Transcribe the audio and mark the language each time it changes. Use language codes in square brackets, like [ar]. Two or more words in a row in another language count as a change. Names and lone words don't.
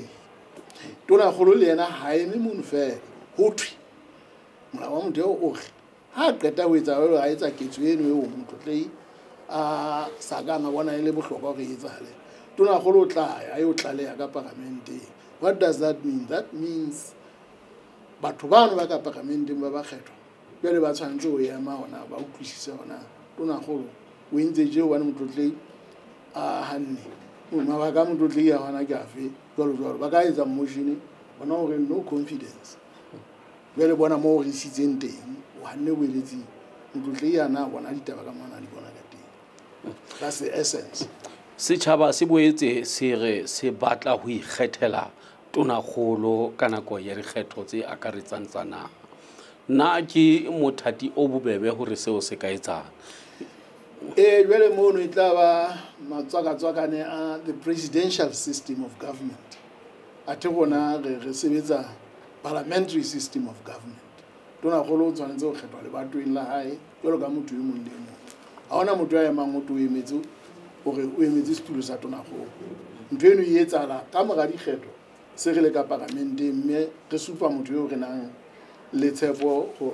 [st] Tonakgolo le yena ha eme mono fela, ho thwe molao wa motheo o re ha qeta ho etsa jwalo, a etsa ketso eno eo motlotlehi a sa ka na bona e le bohlokwa hore e etsahale, tonakgolo o tla ya o tlaleha ka parlamenteng. [en] What does that mean? That means [st] batho bano ba ka parlamenteng ba kgethwa jwale ba tshwanetse ho ema hona ba utlwisisa hona tonakgolo o entse je wa motlotlehi a hanne mabaka a motlotlehi a hona ke afe jwalo ba ka etsa motion bona hore [en] no confidence [st] jwale bona mo re sitseng teng o hanne boeletsi motlotlehi ana bona ditaba ka mona di bona ka teng. [en] That's the essence. [st] Setjhaba se boetse se re se batla ho ikgethela tonakgolo ka nako ya dikgetho tse akaretsang tsa naha. Nna ke mothati o bobebe hore seo se ka etsang. Jwale mono e tla ba matswakatswakane a [en] the presidential system of government. [st] Athe rona re sebetsa [en] parliamentary system of government. [st] Tonakgolo o tshwanetse ho kgethwa lebatoweng la hae jwalo ka motho e mong le mong. Ha hona motho ya emang o emetse hore o emetse setulo sa tonakgolo. Ntho eno e etsahala ka mora dikgetho se re le ka parlamenteng, mme re supa motho eo re nang le tshepo ho